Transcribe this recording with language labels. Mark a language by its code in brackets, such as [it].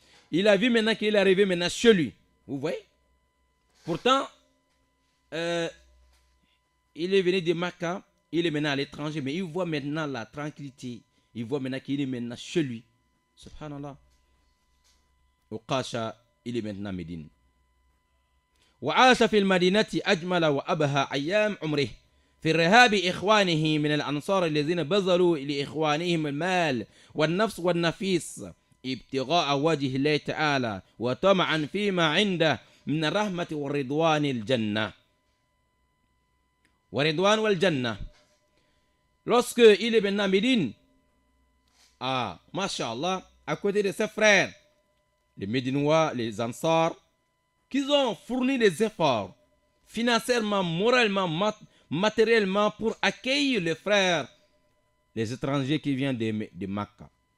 [fr] Il a vu maintenant qu'il est arrivé maintenant chez lui. Vous voyez? Pourtant, il est venu de Makkah, il est maintenant à l'étranger, mais il voit maintenant la tranquillité. Il voit maintenant qu'il est maintenant chez lui. Subhanallah. Okasha, il est maintenant à Médine. [ar] وعاش في المدينة أجمل وأبهى أيام عمره في رهاب إخوانه من الأنصار الذين بذلوا لإخوانهم المال والنفس والنفيس ابتغاء وجه الله تعالى وطمعا فيما عنده من الرحمة والرضوان الجنة ورضوان والجنة. [fr] Lorsque il est maintenant à Médine, Masha'Allah, à côté de ses frères, les Médinois, les Ansars, qu'ils ont fourni des efforts financièrement, moralement, matériellement pour accueillir les frères, les étrangers qui viennent de Makkah.